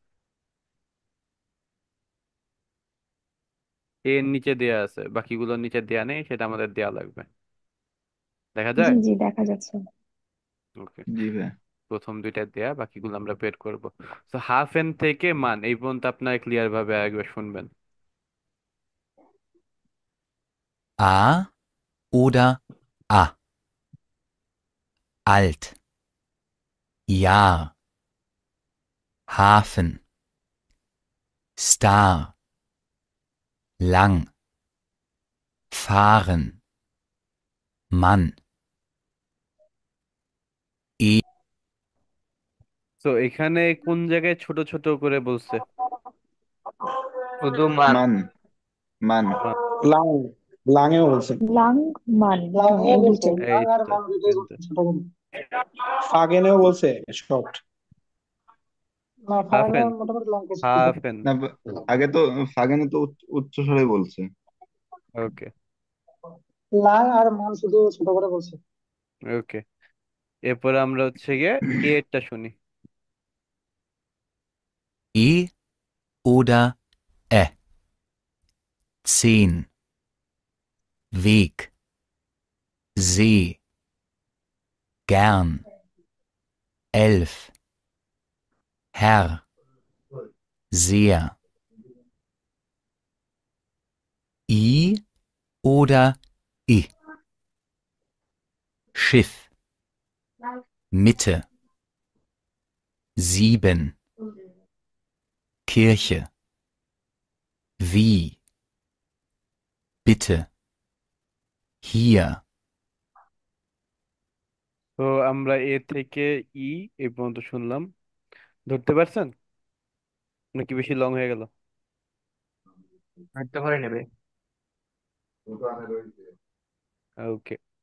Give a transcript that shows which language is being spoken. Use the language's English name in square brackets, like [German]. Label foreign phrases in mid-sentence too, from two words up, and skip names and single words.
[Bangla] এর নিচে দেয়া আছে, বাকিগুলোর নিচে দেয়া নেই, সেটা আমাদের দেয়া লাগবে। দেখা জি যায়? জি দেখা যাচ্ছে। ওকে। জি ভাই। প্রথম দুইটা দেয়া, বাকিগুলো আমরা বের করব। তো হাফ এন থেকে মান এই পর্যন্ত আপনারা ক্লিয়ার ভাবে একবার শুনবেন। [German] A oder A. Alt. Jahr. Hafen. Star. Lang. Fahren. Mann. E [Bangla] তো এখানে কোন জায়গায় ছোট ছোট করে বলছে? শুধু মান। মান। মান। মান। লাং, লাঙেও বলছে, লাং মান, হ্যাঁ লাঙে এই বলছে, দুইটাই। এই লাং আর তো মান দুইটাই এখানটা। বলছে ছোট করে। ফাগেনেও বলছে শর্ট, না হাফ ফারানে এন, মোটামুটি লং করছে ঠিক হাফ আছে। এন। না, আগে তো ফাগানে তো উচ্চ স্বরে বলছে। ওকে। লাং আর মান শুধু ছোট করে বলছে। ওকে, এরপর আমরা হচ্ছে গিয়ে এরটা শুনি। [German] E oder Ä. 10. Weg. See. Gern. 11. Herr. Sehr. I oder I. Schiff. Mitte. 7. Kirche. Wie. Bitte. Hier. [Bangla] তো আমরা এ থেকে ই এই পর্যন্ত শুনলাম, ধরতে পারছেন নাকি বেশি লং হয়ে গেল? ধরতে পারে নেবে। ওকে।